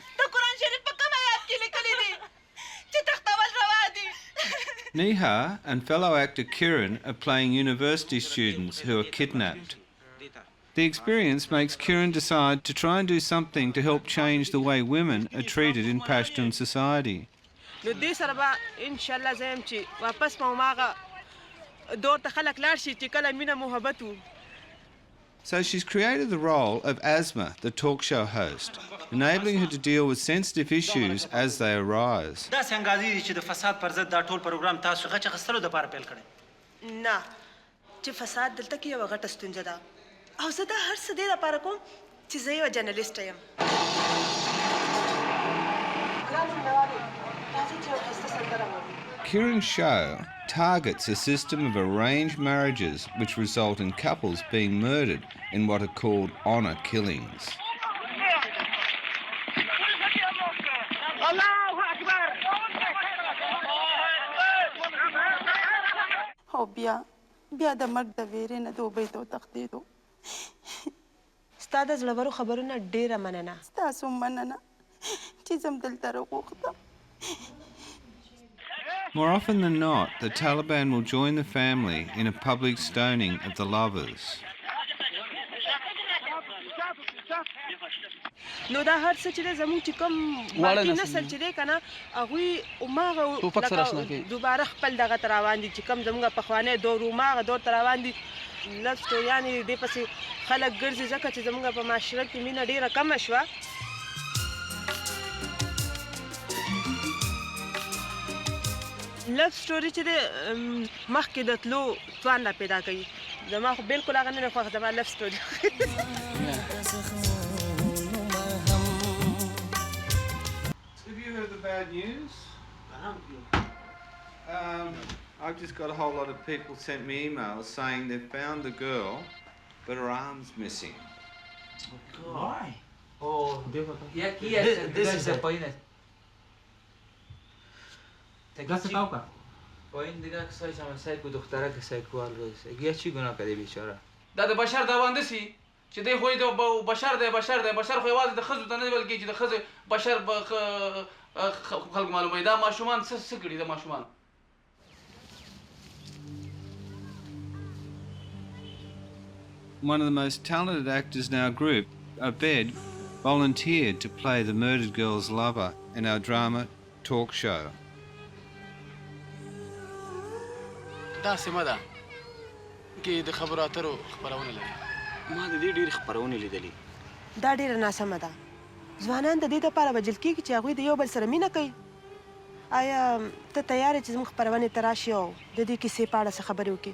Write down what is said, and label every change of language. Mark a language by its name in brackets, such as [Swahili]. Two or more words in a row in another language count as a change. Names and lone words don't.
[Pashto] د قرآن شریف په کوم آیات کې لیکلي دي چې تختول روا دي [English] Neha and fellow actor Kiran are playing university students who are kidnapped. The experience makes Kiran decide to try and do something to help change the way women are treated in Pashtun society. [Pashto] نو دې سره به انشاءالله زه یم چې واپس به هماغه دور ته خلک لاړ شي چې کله مینه محبت وو. [English] So she's created the role of Asma, the talk show host, enabling her to deal with sensitive issues as they arise. [Pashto] دا څنګه دي چې د فساد پر ضد دا ټول پروګرام تاسو غچ غستلو د پاره پیل کړی نه چې فساد دلته کې یو غټه ستونزه ده او زه دا هر څه دې لپاره کوم چې زه یو جرنالسټ یم. [English] Kiran's show targets a system of arranged marriages which result in couples being murdered in what are called honour killings. [Pashto] او بیا د مرګ د ویرې نه دوبۍ ته وتښتېدو. ستا د زړورو خبرونه ډېره مننه. ستاسو مننه چې زم دلته راغوښتم. [English] More often than not, the Taliban will join the family in a public stoning of the lovers. [Pashto] نو دا هر څه چې دی زموږ چې کوم باقي نسل چې دی که نه هغوی هماغه دوباره خپل دغه ته روان دي چې کوم زموږ پخوانی دور و هماغه دور ته روان دي. لف سټوریانې دې پسې خلک ګرځي ځکه چې زموږ په معاشره کې مینه ډېره کمه شوه. [English] love story [Pashto] چې دی مخکې د تلو توان را پیدا کوي. زما خو بالکل هغه نه دی خوښ زما [English] love story. Have you heard the bad news? I've just got a whole lot of people sent me emails saying they've found the girl, but her arm's missing. Why? Oh, this is a point. [Persian] پایین دیگه کسایی که همسایی که دختره که سایکوال رویسه گیه چی گناه کده بیچاره؟ [Pashto] دا د بشر دا باندې سي چې دی خو بشر دی بشر خو یوازې د ښځو ته نه بلکې چې د ښځې بشر خلک معلوموي. دا ماشومان څه کړي د ماشومان؟ [English] One of the most talented actors in our group, Abed, volunteered to play the murdered girl's lover in our drama talk show. [Pashto] دا سیمه ده کې د خبرو اترو خپرونه لري. ما د دې ډېرې خپرونې لیدلې. دا ډېره ناسمه ده. ځوانان د دې دپاره وژل کېږي چې هغوی د یو بل سره مینه کوي. آیا ته تیار یې چې زموږ خپرونې ته راشې او د دې کیسې په اړه څه خبرې وکړې؟